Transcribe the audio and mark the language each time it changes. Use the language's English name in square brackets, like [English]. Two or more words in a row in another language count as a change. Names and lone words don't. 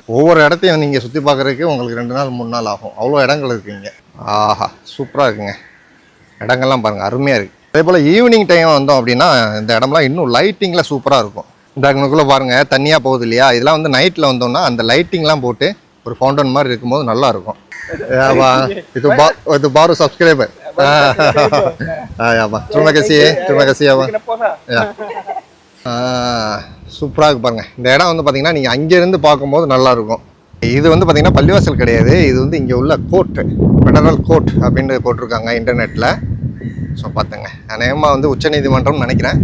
[Tamil] ஒவ்வொரு இடத்தையும் நீங்கள் சுற்றி பார்க்குறதுக்கு உங்களுக்கு 2 நாள் 3 நாள் ஆகும், அவ்வளோ இடங்கள் இருக்குங்க. ஆஹா, சூப்பராக இருக்குங்க, இடங்கள்லாம் பாருங்கள், அருமையாக இருக்குது. அதே போல் [English] evening time [Tamil] வந்தோம் அப்படின்னா இந்த இடம்லாம் இன்னும் லைட்டிங்கில் சூப்பராக இருக்கும். இந்த அங்கனுக்குள்ளே பாருங்கள் தனியாக போகுது இல்லையா? இதெல்லாம் வந்து நைட்டில் வந்தோம்னா அந்த லைட்டிங்லாம் போட்டு ஒரு ஃபவுண்டன் மாதிரி இருக்கும்போது நல்லாயிருக்கும். [Malay] itu baru subscriber. Ya bang, terima kasih ya bang. [Tamil] சூப்பராக இருக்கு பாருங்க. இந்த இடம் வந்து பார்த்தீங்கன்னா நீங்கள் அங்கேருந்து பார்க்கும்போது நல்லாயிருக்கும். இது வந்து பார்த்தீங்கன்னா பள்ளிவாசல் கிடையாது, இது வந்து இங்கே உள்ள கோர்ட்டு, [English] federal court [Tamil] அப்படின்னு போட்டிருக்காங்க இன்டர்நெட்டில். ஸோ பார்த்துங்க, அநேகமாக வந்து உச்சநீதிமன்றம்னு நினைக்கிறேன்.